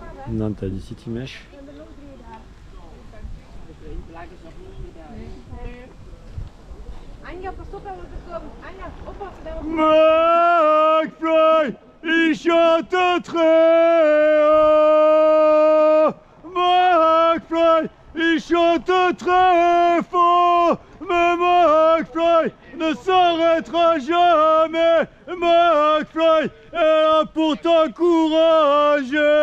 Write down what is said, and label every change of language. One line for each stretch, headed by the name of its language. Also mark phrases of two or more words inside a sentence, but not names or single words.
French: Non, t'as du City Mesh.
Dutch: Anja, pas op, hij wordt gekomen. Anja, oppassen, daar wordt
French: McFly, il chante très haut. McFly, il chante très fort. Mais McFly ne s'arrêtera jamais. McFly est là pour t'encourager.